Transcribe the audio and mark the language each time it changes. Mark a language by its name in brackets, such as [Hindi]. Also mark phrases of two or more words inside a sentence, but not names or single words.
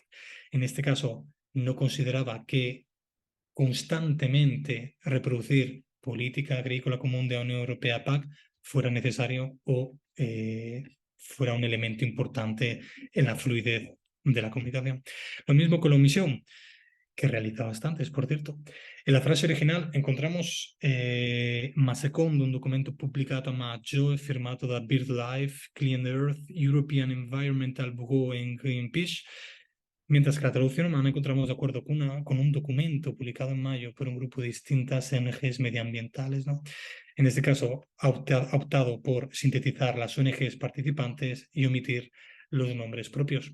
[Spanish] En este caso, no consideraba que constantemente reproducir política agrícola común de la Unión Europea, PAC, fuera necesario o fuera un elemento importante en la fluidez de la comunicación. Lo mismo con la omisión, que realiza bastantes, por cierto. En la frase original encontramos, [Italian] ma secondo un documento pubblicato a maggio e firmato da BirdLife, Clean Earth, European Environmental Bureau e Greenpeace, [Spanish] mientras que la traducción humana encontramos de acuerdo con un documento publicado en mayo por un grupo de distintas ONGs medioambientales, ¿no? En este caso, ha optado por sintetizar las ONGs participantes y omitir los nombres propios.